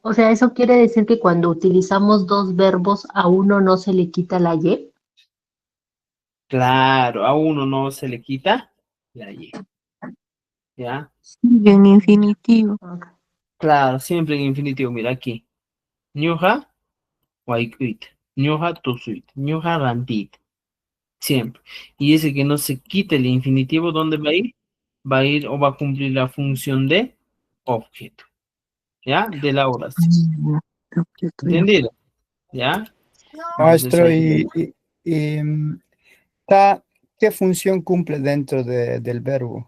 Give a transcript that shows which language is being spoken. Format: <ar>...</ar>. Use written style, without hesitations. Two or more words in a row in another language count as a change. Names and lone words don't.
<es>O sea, ¿eso quiere decir que cuando utilizamos dos verbos a uno no se le quita la Y? Claro, a uno no se le quita la Y. ¿Ya? Y en infinitivo. Ok. Claro, siempre en infinitivo. Mira aquí.</es> <qu>Ñuja, waikuit. Ñuja, tusuit. Ñuja, rantit.</qu> <es>Siempre. Y ese que no se quite el infinitivo, ¿dónde va a ir? Va a ir o va a cumplir la función de objeto. ¿Ya? De la oración. ¿Entendido? ¿Ya? Entonces Maestro, ahí. y, ta- ¿qué función cumple dentro del verbo?</es>